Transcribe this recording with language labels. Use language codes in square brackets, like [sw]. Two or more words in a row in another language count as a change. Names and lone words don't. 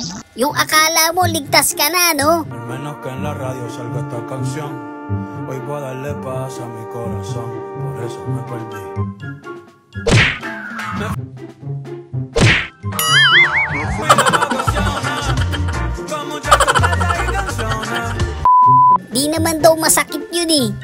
[tl] Yung akala mo ligtas ka na, no? [es] Menos que en la radio salga esta canción. Hoy voy a darle paz a mi corazón. Por eso me perdí. [tl] Di naman daw masakit yun eh.